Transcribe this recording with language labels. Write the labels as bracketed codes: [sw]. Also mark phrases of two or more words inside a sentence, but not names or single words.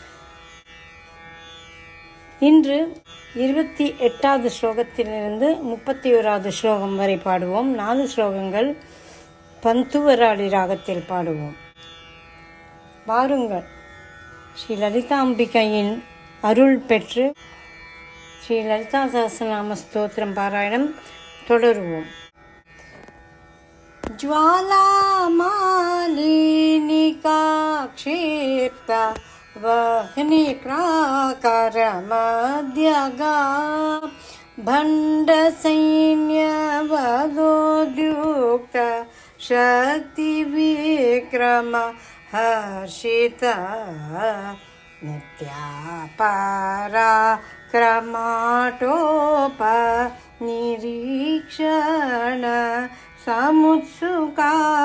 [ta] இன்று 28வது ஸ்லோகத்திலிருந்து 31வது ஸ்லோகம் வரை பாடுவோம். 4 ஸ்லோகங்கள் பந்துவராளி ராகத்தில் பாடுவோம். வாருங்கள், ஸ்ரீ லலிதாம்பிகையின் அருள் பெற்று ஸ்ரீ லலிதா சஹஸ்ரநாம ஸ்தோத்திரம் பாராயணம் தொடருவோம். [sa] ज्वालामालिनिकाक्षेप्त वह्नि प्राकारमध्यगा भण्डसैन्यवदोद्युक्त शक्तिविक्रम हर्षिता नित्यापराक्रमाटोप निरीक्षण समुत्सुका